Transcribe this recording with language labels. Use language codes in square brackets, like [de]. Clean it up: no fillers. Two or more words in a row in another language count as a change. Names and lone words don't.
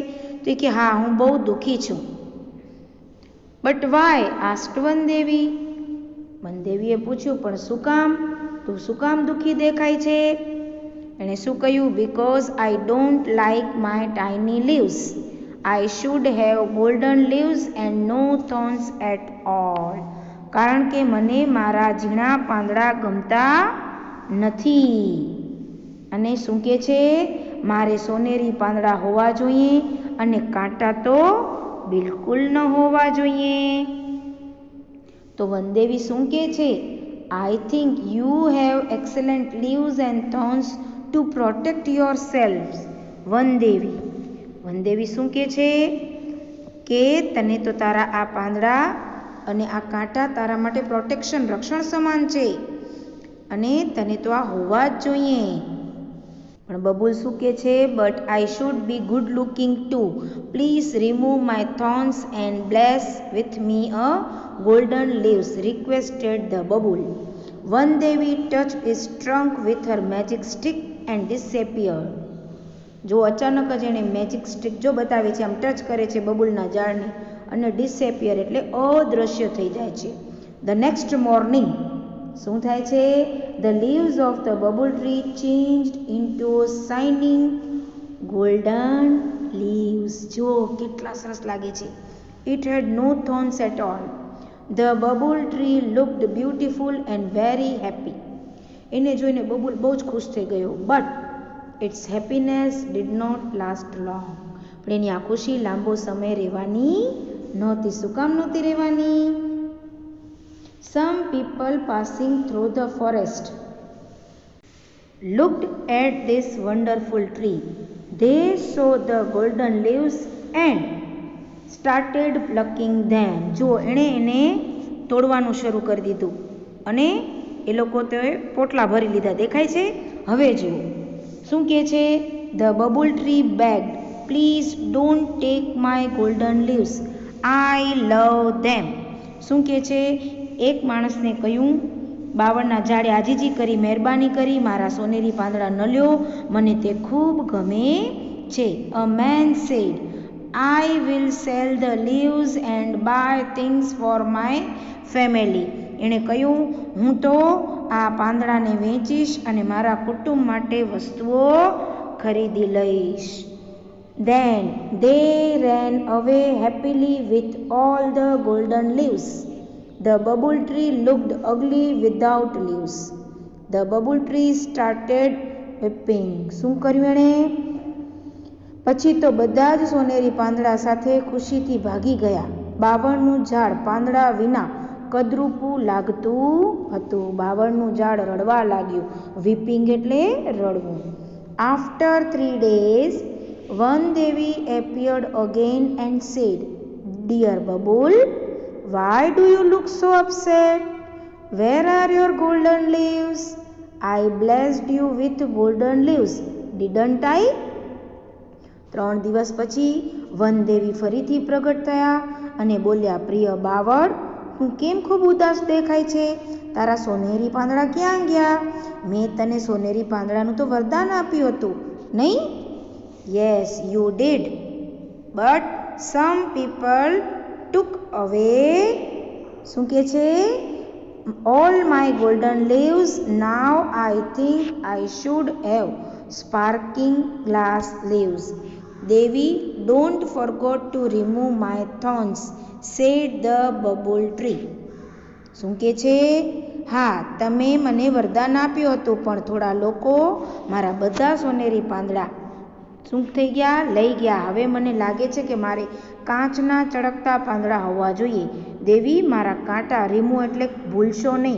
[gu] તો કે હા, હું બહુ દુઃખી છું. [en] but why asked [gu] વનદેવી. વનદેવીએ પૂછ્યું, પણ શું કામ? તું શું કામ દુઃખી દેખાય છે? એણે શું કહ્યું? [en] because I don't like my tiny leaves. I should have golden leaves and no thorns at all. [gu] કારણ કે મને મારા ઝીણા પાંદડા ગમતા નથી. અને શું કહે છે? મારે સોનેરી પાંદડા હોવા જોઈએ અને કાંટા તો બિલકુલ ન હોવા જોઈએ. તો વનદેવી શું કહે છે? [en] I think you have excellent leaves and thorns to protect yourselves. [gu] વનદેવી શું કહે છે કે તને તો તારા આ પાંદડા અને આ કાંટા તારા માટે પ્રોટેક્શન રક્ષણ સમાન છે અને તને તો આ હોવા જ જોઈએ. પણ બબુલ શું કહે છે? [en] but I should be good looking too. please remove my thorns and bless with me a golden leaves, requested the bubble. Vandevi touched its trunk with her magic stick and disappeared. [gu] જો અચાનક જ એણે [en] magic stick [gu] જો બતાવે છે, આમ ટચ કરે છે બબુલના ઝાડને અને ડિસેપિયર એટલે અદૃશ્ય થઈ જાય છે. [en] the next morning [gu] શું થાય છે? [en] the leaves of the bubble tree changed into shining golden leaves. [gu] જો કેટલા સરસ લાગે છે. [en] it had no thorns at all. The bubble tree looked beautiful and very happy. [gu] એને જોઈને બબુલ બહુ જ ખુશ થઈ ગયો. [en] but its happiness did not last long. [gu] પણ એની આ ખુશી લાંબો સમય રહેવાની નહોતી. શું કામ નહોતી રહેવાની? [en] some people passing through the forest looked at this wonderful tree. They saw the golden leaves and started plucking them. [gu] જો એને તોડવાનું શરૂ કરી દીધું અને એ લોકો તો પોટલા ભરી લીધા. દેખાય છે? હવે જુઓ શું કહે છે? [en] the Babul tree begged, please don't take my golden leaves, I love them. [gu] શું કહે છે? એક માણસને કહ્યું, બાવળના ઝાડે આજીજી કરી, મહેરબાની કરી મારા સોનેરી પાંદડા ન લ્યો, મને તે ખૂબ ગમે છે. [en] a man said, I will sell the leaves and buy things for my family. એણે કહ્યું, હું તો આ પાંદડાને વેચીશ અને મારા કુટુંબ માટે વસ્તુઓ ખરીદી લઈશ. Then they ran away happily with all the golden leaves. The bubble tree looked ugly without leaves. The bubble tree started weeping. [gu] શું કર્યું એણે? પછી તો બધા જ સોનેરી પાંદડા સાથે ખુશીથી ભાગી ગયા. બાવળનું ઝાડ પાંદડા વિના કદરૂપું લાગતું હતું. બાવળનું ઝાડ રડવા લાગ્યું. વીપિંગ એટલે રડવું. [en] આફ્ટર 3 days, Vandevi appeared again and said, Dear Babul, why do you look so upset? Where are your golden leaves? I blessed you with golden leaves, didn't I? [gu] 3 દિવસ પછી વનદેવી ફરીથી પ્રગટ થયા અને બોલ્યા, પ્રિય બાવળ, હું કેમ ખૂબ ઉદાસ દેખાય છે? તારા સોનેરી પાંદડા ક્યાં ગયા? મેં તને સોનેરી પાંદડાનું તો વરદાન આપ્યું હતું, નહીં? [en] yes, you did, but some people took away. [gu] શું કહે છે? [en] all my golden leaves. now I think I should have sparkling glass leaves. Devi, don't forget to remove my thorns, said the bubble tree. [gu] શું કહે છે? હા, તમે મને વરદાન આપ્યું હતું, પણ થોડા લોકો મારા બધા સોનેરી પાંદડા શું થઈ ગયા? લઈ ગયા. હવે મને લાગે છે કે મારે કાચના ચળકતા પાંદડા હોવા જોઈએ. દેવી, મારા કાંટા રીમૂવ એટલે ભૂલશો નહીં.